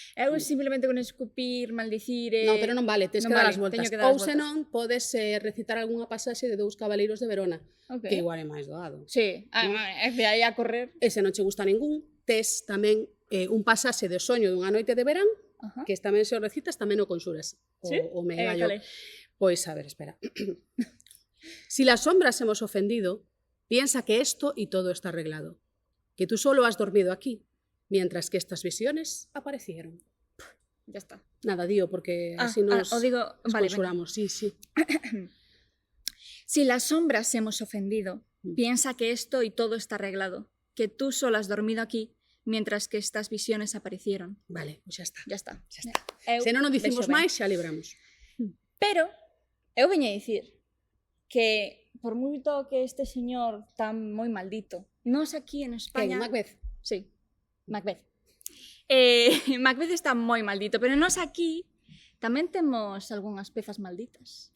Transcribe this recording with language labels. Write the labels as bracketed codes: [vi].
[gl] Eu simplemente con escupir, maldicir... No, pero non vale, tes que dar as voltas. Ou senón, podes recitar algunha pasaxe de 2 cabaleiros de Verona, que igual é máis doado. Sí, de aí a correr. E se non che gusta ningún, tes tamén un pasaxe de soño dunha noite de verán, que tamén se o recitas, tamén o conxuras. O megallo. Pois, a ver, espera. [es] Si las sombras hemos ofendido, piensa que esto y todo está arreglado. Que tú solo has dormido aquí, mientras que estas visiones aparecieron. Ya está. [gl] Nada, digo, porque así nos conxuramos. Sí. [es] Si las sombras hemos ofendido, piensa que esto y todo está arreglado. Que tú solo has dormido aquí, mientras que estas visiones aparecieron. [gl] Vale, pois xa está. Se non nos dicimos máis, xa libramos. Pero, eu veño a dicir que, por moito que este señor tan moi maldito, nós aquí en España... Macbeth? Sí, Macbeth. Macbeth está moi maldito, pero nós aquí tamén temos algunhas pezas malditas.